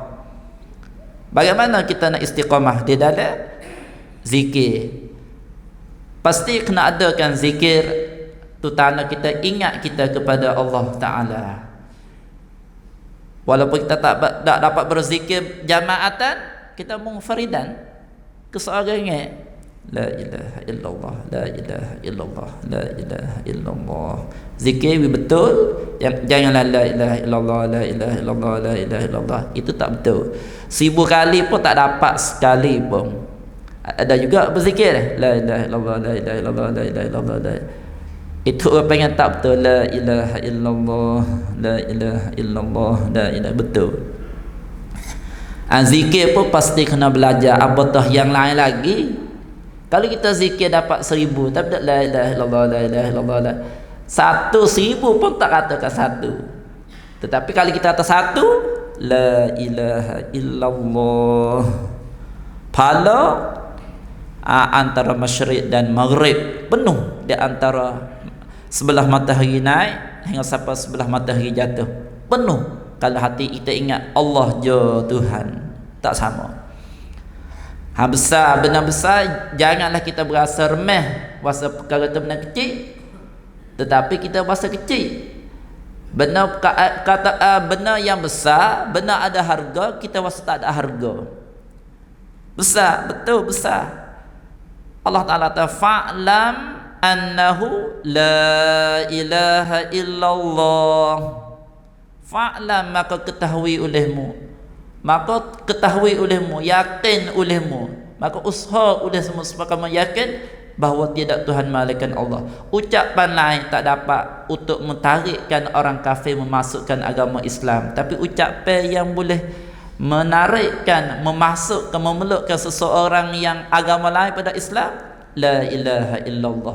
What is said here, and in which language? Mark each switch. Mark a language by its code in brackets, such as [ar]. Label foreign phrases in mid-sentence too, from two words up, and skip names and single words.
[ms] Bagaimana kita nak istiqamah di dalam zikir? Pasti kena adakan zikir tu, tanda kita ingat kita kepada Allah Ta'ala. Walaupun kita tak dapat berzikir jamaatan, kita munfaridan, keseorangan. [ar] La ilaha illallah, la ilaha illallah, la ilaha illallah. [ms] Zikir betul, janganlah [ar] la ilaha illallah, la ilaha illallah, la ilaha illallah. [ms] Itu tak betul. 1000 kali pun tak dapat sekali pun. Ada juga berzikir [ar] la ilaha illallah, la ilaha illallah, la ilaha illallah. [ms] Itu orang pengen tak betul, [ar] la ilaha illallah, la ilaha illallah, la ilaha, [ms] betul. Zikir pun pasti kena belajar apatah yang lain lagi. Kalau kita zikir dapat 1000 tapi tak [ar] la ilaha illallah, la ilaha illallah, la [ms] 1000 pun tak katakan satu. Tetapi kalau kita kata satu, [ar] la ilaha illallah, [ms] pahala antara masyriq dan maghrib penuh, di antara sebelah matahari naik hingga sampai sebelah matahari jatuh, penuh. Kalau hati kita ingat Allah je Tuhan, tak sama. Besar, benar besar, janganlah kita berasa remeh, rasa perkara itu benar kecil, tetapi kita rasa kecil. Benar kata benar yang besar, benar ada harga, kita rasa tak ada harga. Besar, betul besar. Allah Ta'ala kata [ar] fa'lam annahu la ilaha illallah. [ms] Fa'lam, maka ketahui olehmu, maka ketahui olehmu, yakin olehmu, maka usaha oleh semua supaya kamu yakin bahawa tidak Tuhan melainkan Allah. Ucapan lain tak dapat untuk mentarikkan orang kafir memasukkan agama Islam, tapi ucapan yang boleh menarikkan, memasukkan, memelukkan seseorang yang agama lain pada Islam, [ar] la ilaha illallah.